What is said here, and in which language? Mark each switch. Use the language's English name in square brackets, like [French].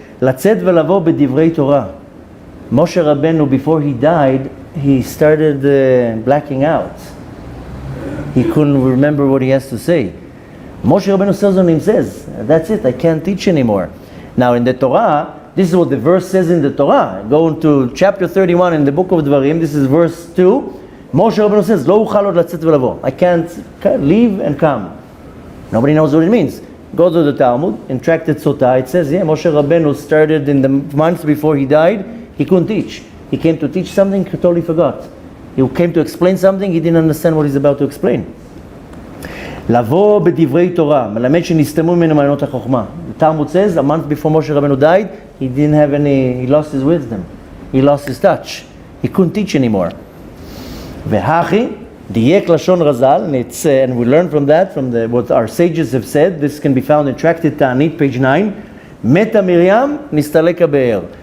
[Hebrew] לצאת ולבוא בדברי תורה. [English] Moshe Rabbeinu, before he died, he started blacking out. He couldn't remember what he has to say. Moshe Rabbeinu says, that's it, I can't teach anymore. Now in the Torah, this is what the verse says in the Torah. Go into chapter 31 in the book of Dvarim, this is verse 2. Moshe Rabbeinu says, [Hebrew] לא אוכל עוד לצאת ולבוא. [English] I can't leave and come. Nobody knows what it means. Go to the Talmud, in Tractate Sotah, it says, Moshe Rabbeinu started in the months before he died, he couldn't teach. He came to teach something, he totally forgot. He came to explain something, he didn't understand what he's about to explain. [Hebrew] לבוא בדברי תורה, מלמד שנסתמו ממנו מעיינות החוכמה. [English] The Talmud says, a month before Moshe Rabbeinu died, he lost his wisdom. He lost his touch. He couldn't teach anymore. [Hebrew] והכי, דייק לשון רז"ל, [English] and we learn from that, from what our sages have said. This can be found in Tractate Ta'anit, page 9. [Hebrew] מתה מרים, נסתלק הבאר.